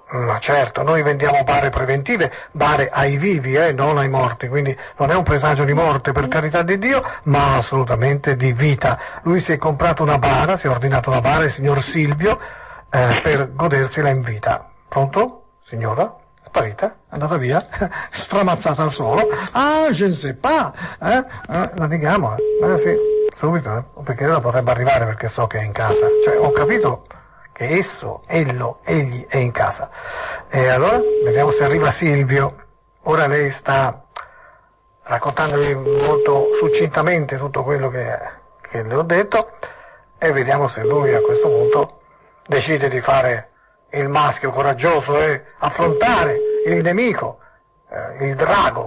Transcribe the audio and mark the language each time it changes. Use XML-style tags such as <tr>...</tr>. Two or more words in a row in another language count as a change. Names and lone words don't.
<it>Ma certo, noi vendiamo bare preventive, bare ai vivi, non ai morti, quindi non è un presagio di morte, per carità di Dio, ma assolutamente di vita. Lui si è comprato una bara, si è ordinato una bara, il signor Silvio, per godersela in vita. Pronto, signora? Sparita, andata via, stramazzata al suolo. Ah,</it> <fr>je ne sais pas,</fr> <it>la neghiamo, sì, subito, perché ora potrebbe arrivare perché so che è in casa. Cioè, ho capito che egli è in casa. E allora, vediamo se arriva Silvio. Ora lei sta raccontandovi molto succintamente tutto quello che le ho detto, e vediamo se lui a questo punto decide di fare il maschio coraggioso e affrontare il nemico, il drago.</it>